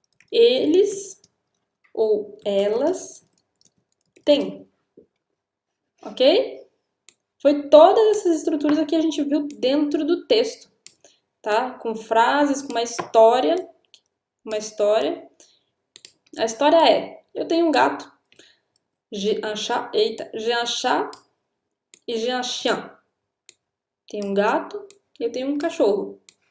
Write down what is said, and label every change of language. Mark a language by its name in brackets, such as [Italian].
[Portuguese] Eles ou elas têm. Ok? Foi todas essas estruturas aqui que a gente viu dentro do texto, tá? Com frases, com uma história. Uma história. A história é: eu tenho um gato. [French] J'ai un chat. Eita, j'ai un chat e j'ai un chien. [Portuguese] Tenho um gato e eu tenho um cachorro.